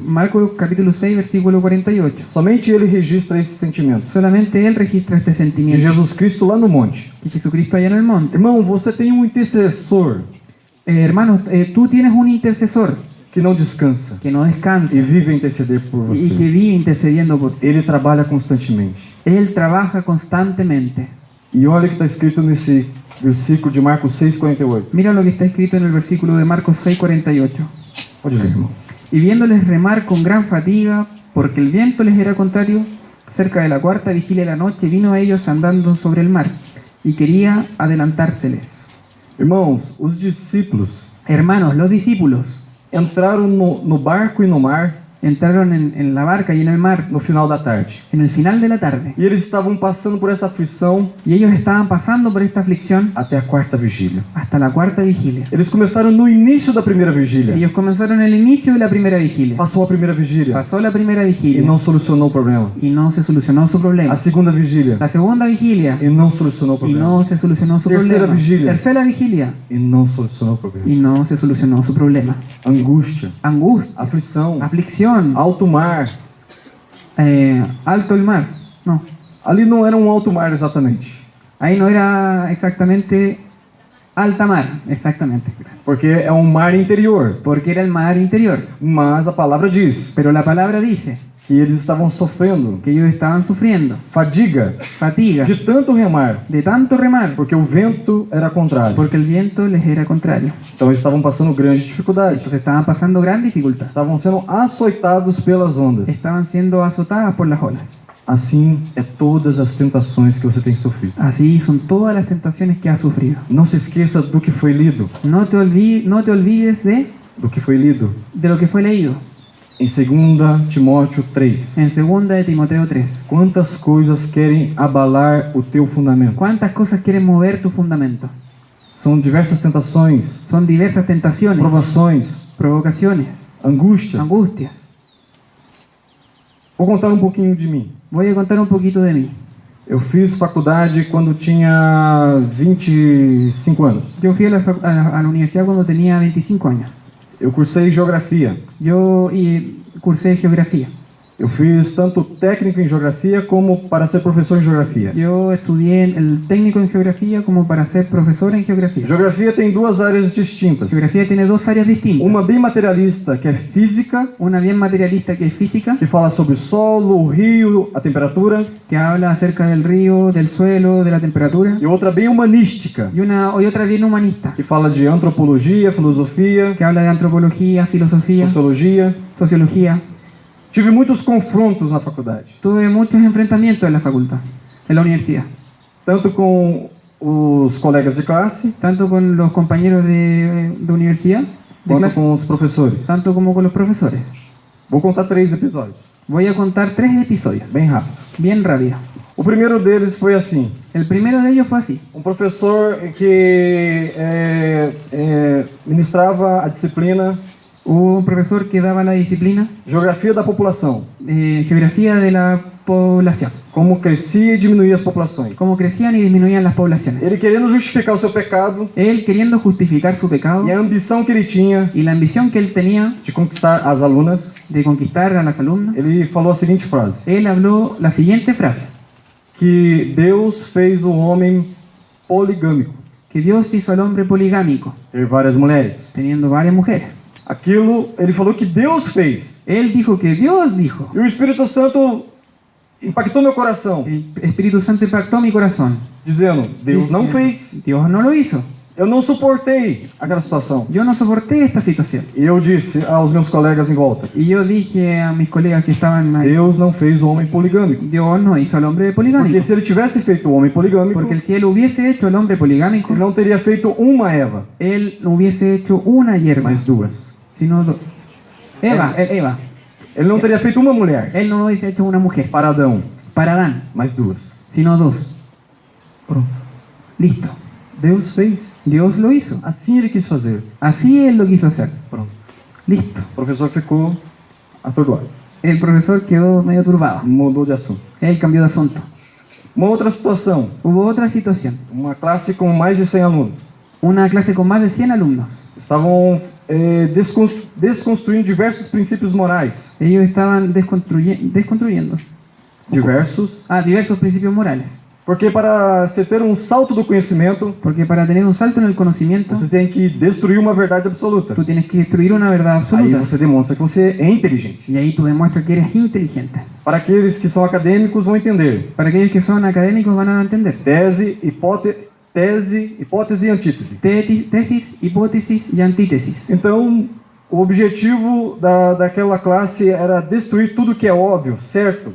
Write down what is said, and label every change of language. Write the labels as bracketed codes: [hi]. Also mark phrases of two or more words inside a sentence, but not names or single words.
[pt] Marcos capítulo 6, versículo 48. Somente ele registra esse sentimento. [es] Solamente él registra este De sentimiento. [pt] Jesus Cristo lá no monte. [es] Que Jesucristo allá en el monte. [pt] Irmão, você tem um intercessor [es] Hermanos, tú tienes un intercesor [pt] que não descansa [es] que no [pt] e [es] descansa [pt] vive a interceder por [es] y que [pt] você. [es] vive intercediendo por ti. [pt] Ele trabalha constantemente. [es] Él trabaja constantemente. [pt] E olha o que está escrito nesse versículo de Marcos 6:48. [es] Mira lo que está escrito en el versículo de Marcos 6:48. [pt] Pode ler, irmão. [es] Y viéndoles remar con gran fatiga, porque el viento les era contrario, cerca de la cuarta vigilia de la noche vino a ellos andando sobre el mar, y quería adelantárseles. [pt] Irmãos, os discípulos [es] Hermanos, los discípulos [pt] entraram no barco e no mar [es] entraron en la barca y en el mar [pt] no final da tarde. [es] en el final de la tarde. [pt] E eles estavam passando por essa aflição [es] Y ellos estaban pasando por esta aflicción [pt] até a quarta vigília. [es] hasta la cuarta vigilia. [pt] Eles começaram no início da primeira vigília. [es] Ellos comenzaron el inicio de la primera vigilia. [pt] Passou a primeira vigília [es] Pasó la primera [pt] e [es] vigilia [pt] não solucionou o problema. [es] y no se solucionó su [pt] A [es] problema. [pt] segunda vigília [es] La segunda vigilia [pt] e não solucionou o [es] y [pt] problema. [es] no se solucionó su Tercera problema. vigilia. Tercera vigilia [pt] E não solucionou o problema. [es] y no se solucionó su problema. [pt] Angústia, [es] Angustia, [pt] aflição, [es] aflicción, [pt] alto mar. [es] alto el mar. No, [pt] Ali não era um alto mar exatamente, [es] ahí no era exactamente alta mar, exactamente, [pt] porque é um mar interior. [es] porque era el mar interior. [pt] Mas a palavra diz [es] Pero la palabra dice [pt] que eles estavam sofrendo [es] que ellos estaban sufriendo [pt] fadiga [es] fatiga [pt] de tanto remar, [es] de tanto remar, [pt] porque o vento era contrário. [es] porque el viento les era contrario. [pt] Então eles estavam passando grande dificuldade. [es] Entonces estaban pasando gran dificultad. [pt] Estavam sendo açoitados pelas ondas. [es] Estaban siendo azotadas por las olas. [pt] Assim é todas as tentações que você tem sofrido. [es] Así son todas las tentaciones que has sufrido. [pt] Não se esqueça do que foi lido, [es] No te olvides [pt] do que foi lido [es] de lo que fue leído [pt] em 2 Timóteo 3. [es] en 2 de Timoteo 3. [pt] Quantas coisas querem abalar o teu fundamento? [es] ¿Cuántas cosas quieren mover tu fundamento? [pt] São diversas tentações, [es] Son diversas tentaciones, [pt] provações, [es] provocaciones, [pt] angústias. [es] angustias. [pt] Vou contar um pouquinho de mim. [es] Voy a contar un poquito de mí. [pt] Eu fiz faculdade quando tinha 25 anos. [es] Yo fui a la universidad cuando tenía 25 años. [pt] Eu cursei geografia. [es] Yo cursé geografía. [pt] Eu fiz tanto técnico em geografia como para ser professor em geografia. [es] Yo estudié el técnico en geografía como para ser profesor en geografía. [pt] Geografia tem duas áreas distintas. [es] Geografía tiene dos áreas distintas. [pt] Uma bem materialista, que é física, [es] Una bien materialista que es física, [pt] que fala sobre o solo, o rio, a temperatura, [es] que habla acerca del río, del suelo, de la temperatura. [pt] e outra bem humanística, [es] Y otra bien humanista, [pt] que fala de antropologia, filosofia, [es] que habla de antropología, filosofía, [pt] sociologia. [es] sociología. [pt] Tive muitos confrontos na faculdade, [es] Tuve muchos enfrentamientos en la facultad, en la universidad, [pt] tanto com os colegas de classe, [es] tanto con los compañeros de universidad, de [pt] quanto [es] clase, [pt] com os professores. [es] tanto como con los profesores. [pt] Vou contar 3 episódios, [es] Voy a contar 3 episodios, [pt] bem rápido. [es] bien rápido. [pt] O primeiro deles foi assim: [es] El primero de ellos fue así. [pt] um professor que ministrava a disciplina [es] Hubo un profesor que daba la disciplina, [pt] Geografia da População, [es] geografía de la población, [pt] como crescia e diminuía as populações. [es] cómo crecían y disminuían las poblaciones. [pt] Ele querendo justificar o seu pecado [es] Él queriendo justificar su pecado [pt] e a ambição que ele tinha [es] y la ambición que él tenía [pt] de conquistar as alunas, [es] de conquistar a las alumnas, [pt] ele falou a seguinte frase: [es] él habló la siguiente frase, [pt] que Deus fez o homem poligâmico, [es] que Dios hizo al hombre poligámico, [pt] ter várias mulheres. [es] teniendo varias mujeres. [pt] Aquilo, ele falou que Deus fez. [es] Él dijo que Dios dijo. [pt] E o Espírito Santo impactou meu coração, [es] El Espíritu Santo impactó mi corazón. [pt] dizendo: Deus não [es] Diciendo, [pt] fez. [es] Dios no lo hizo. [pt] Eu não suportei aquela situação. [es] Yo no soporté esta situación. [pt] E eu disse aos meus colegas em volta: [es] Y yo dije a mis colegas que estaban ahí, [pt] Deus não fez o homem poligâmico. [es] Dios no hizo al hombre [pt] Porque [es] poligámico. [pt] se ele tivesse feito o homem poligâmico, [es] Porque si él hubiese hecho al hombre poligámico, [pt] ele não teria feito uma Eva, [es] él no hubiese hecho una hierba, [pt] mas duas. [es] sino dos. Eva. [pt] Ele não teria feito uma mulher [es] Él no hubiese hecho una mujer [pt] para Adão, [es] para Adán, [pt] mas duas. [es] sino dos. [pt] Pronto. [es] Listo. [pt] Deus fez. [es] Dios lo hizo. [pt] Assim ele quis fazer. [es] Así él lo quiso hacer. [pt] Pronto. [es] Listo. [pt] O professor ficou atordoado. [es] El profesor quedó medio turbado. [pt] Mudou de assunto. [es] Él cambió de asunto. [pt] Uma outra situação. [es] Hubo otra situación. [pt] Uma classe com mais de 100 alunos. [es] Una clase con más de 100 alumnos. [pt] Estavam desconstruindo diversos princípios morais. [es] Ellos estaban desconstruyendo diversos principios morales. [pt] Porque para se ter um salto do conhecimento, [es] Porque para tener un salto en el conocimiento, [pt] você tem que destruir uma verdade absoluta. [es] tú tienes que destruir una verdad [pt] Aí [es] absoluta. [pt] você demonstra que você é inteligente. [es] Y ahí tú demuestras que eres inteligente. [pt] Para aqueles que são acadêmicos vão entender. [es] Para aquellos que son académicos van a entender. [pt] Tese, hipótese e antítese. [es] Tesis, hipótesis y antítesis. [pt] Então, o objetivo daquela classe era destruir tudo que é óbvio, certo?